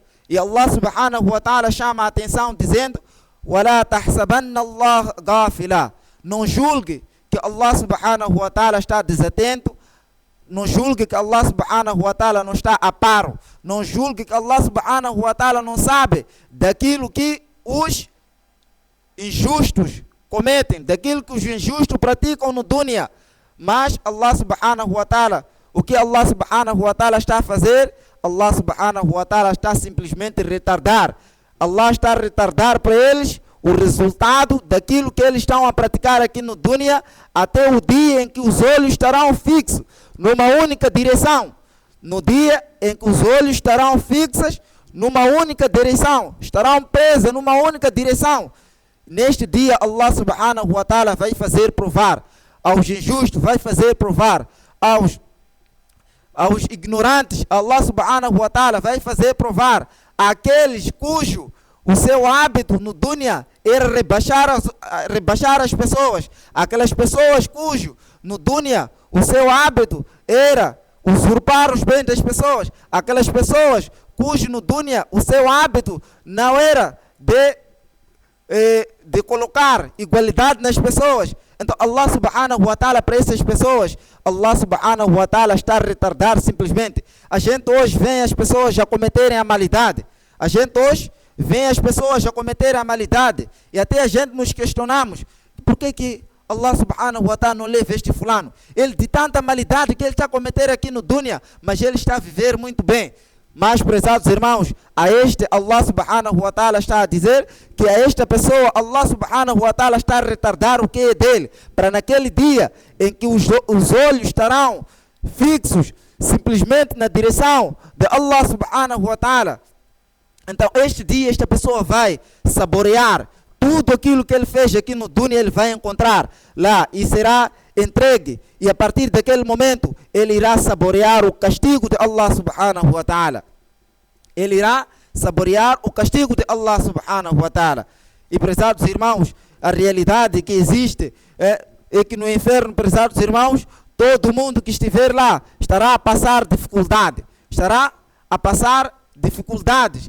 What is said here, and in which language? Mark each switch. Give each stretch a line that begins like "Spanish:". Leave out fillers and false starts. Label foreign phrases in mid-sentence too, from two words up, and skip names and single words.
Portuguese: E
Arabic: الله سبحانه وتعالى
Portuguese: chama a atenção dizendo,
Arabic: وَلَا تَحْسَبَنَّ اللَّهَ غَافِلًا.
Portuguese: Não julgue que
Arabic: الله سبحانه وتعالى
Portuguese: está desatento, não julgue que
Arabic: الله سبحانه وتعالى
Portuguese: não está a paro, não julgue que
Arabic: الله سبحانه وتعالى
Portuguese: não sabe daquilo que os injustos cometem, daquilo que os injustos praticam no dunya.
Arabic: Mas الله سبحانه وتعالى,
Portuguese: o que
Arabic: الله سبحانه وتعالى
Portuguese: está a fazer?
Arabic: الله سبحانه وتعالى
Portuguese: está simplesmente a retardar. Allah está a retardar para eles o resultado daquilo que eles estão a praticar aqui no dunya, até o dia em que os olhos estarão fixos numa única direção. No dia em que os olhos estarão fixos numa única direção, estarão presos numa única direção. Neste dia
Arabic: الله سبحانه وتعالى
Portuguese: vai fazer provar aos injustos, vai fazer provar aos ignorantes.
Arabic: الله سبحانه وتعالى
Portuguese: vai fazer provar aqueles cujo o seu hábito no dunya era rebaixar as pessoas, aquelas pessoas cujo no dunya o seu hábito era usurpar os bens das pessoas, aquelas pessoas cujo no dunya o seu hábito não era de colocar igualdade nas pessoas.
Arabic: Então الله سبحانه وتعالى,
Portuguese: para essas pessoas,
Arabic: الله سبحانه وتعالى
Portuguese: está a retardar simplesmente. A gente hoje vê as pessoas a cometerem a malidade. A gente hoje vê as pessoas a cometerem a malidade. E até a gente nos questionamos, por que
Arabic: الله سبحانه وتعالى
Portuguese: não leva este fulano? Ele de tanta malidade que ele está a cometer aqui no dunya, mas ele está a viver muito bem. Mas, prezados irmãos, a este
Arabic: الله سبحانه وتعالى
Portuguese: está a dizer que a esta pessoa
Arabic: الله سبحانه وتعالى
Portuguese: está a retardar o que é dele, para naquele dia em que os olhos estarão fixos simplesmente na direção de
Arabic: الله سبحانه وتعالى.
Portuguese: Então este dia esta pessoa vai saborear tudo aquilo que ele fez aqui no dunya, ele vai encontrar lá e será entregue, e a partir daquele momento ele irá saborear o castigo de
Arabic: الله سبحانه وتعالى.
Portuguese: Ele irá saborear o castigo de
Arabic: الله سبحانه وتعالى.
Portuguese: E, prezados irmãos, a realidade que existe é que no inferno, prezados irmãos, todo mundo que estiver lá estará a passar dificuldade, estará a passar dificuldades.